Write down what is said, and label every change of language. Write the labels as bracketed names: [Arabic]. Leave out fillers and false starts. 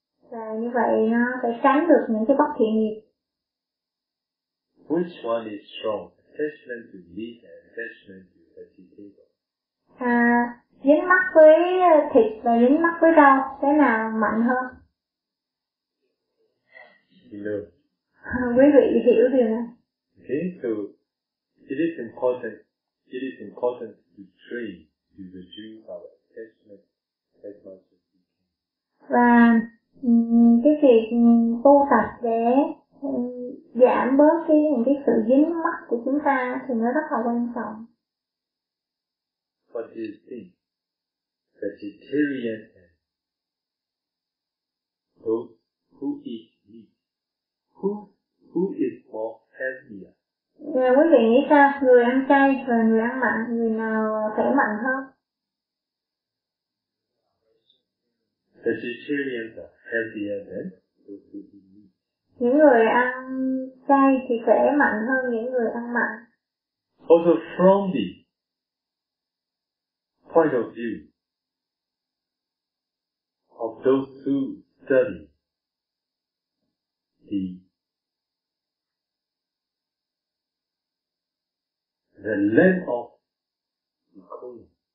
[Vietnamese] Và như vậy nó sẽ tránh được những cái bất thiện nghiệp. [English] Which one is strong? Attachment to meat and attachment to vegetables. [Vietnamese] Dính mắc với thịt và dính mắc với rau, cái nào mạnh hơn? [English] No. [Vietnamese] Quý vị hiểu điều này. [English] Okay, so it is important to train to reduce our attachment as much as we can. [Vietnamese] Và cái việc tu tập để giảm bớt cái những cái sự dính mắc của chúng ta thì nó rất là quan trọng. [English] What do you think? Vegetarian and those who eat meat, who is more healthier? [Vietnamese] Nghe quý vị nghĩ sao? Người ăn chay và người ăn mặn, người nào khỏe mạnh hơn? [English] Vegetarians are healthier than those who eat meat. [Vietnamese] Những người ăn chay thì khỏe mạnh hơn những người ăn mặn. [English] Also from the point of view of those who study the length of the coin.